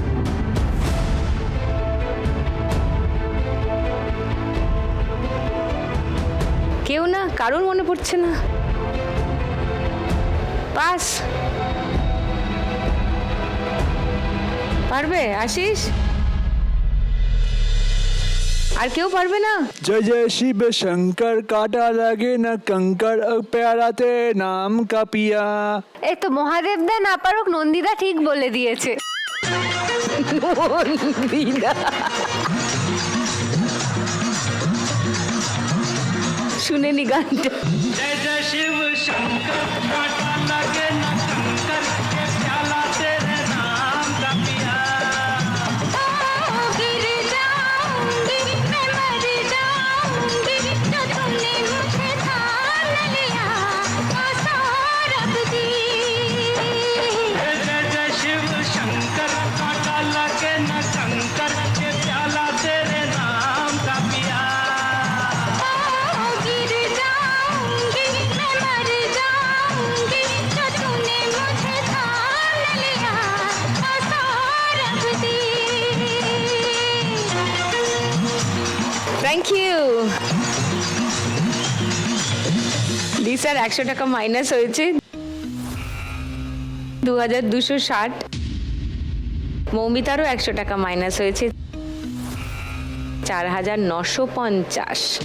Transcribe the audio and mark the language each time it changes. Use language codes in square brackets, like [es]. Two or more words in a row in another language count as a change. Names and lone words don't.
[bn] কেউ না, কারোর মনে পড়ছে না। পাস। পারবে আশিস? আর কেউ পারবে না? [hi] जय जय शिव शंकर काटा लगे न कंकर प्यारा ते नाम का पिया। [bn] এই তো মহাদেব দা না পারুক, নন্দিদা ঠিক বলে দিয়েছে। নন্দিতা শুনে নি গানটা। [hi] जय जय शिव शंकर काटा लगे न कंकर के प्याला तेरे नाम का पिया गिर जाऊंगी मैं मर जाऊंगी जो तुमने मुझे थाम लिया सौरभ दी जय जय जय शिव शंकर काटा लगे न कंकर के प्याला तेरे नाम का पिया गिर जाऊंगी मैं मर जाऊंगी जो तुमने मुझे थाम लिया सौरभ दी [en] thank you [bn] দিশার 100 টাকা মাইনাস হয়েছে, 2260। মৌমিতারও 100 টাকা মাইনাস হয়েছে, 4950।